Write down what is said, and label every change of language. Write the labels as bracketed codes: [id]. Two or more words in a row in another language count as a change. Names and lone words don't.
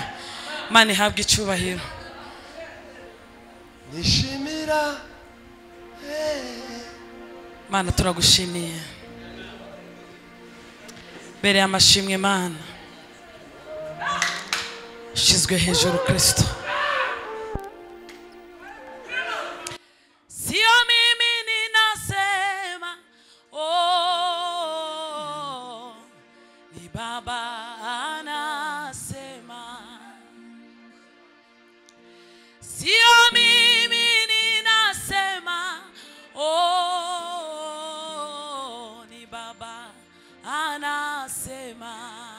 [rw] Imana ihabwe icubahiro. Nishimira. Mana turagushimiye. Bere amashimwe Mana. Shizwe hejuru Kristo. [sw] Sio mimi ninasema, oh, ni Baba anasema. Sio mimi ninasema, oh, ni Baba anasema.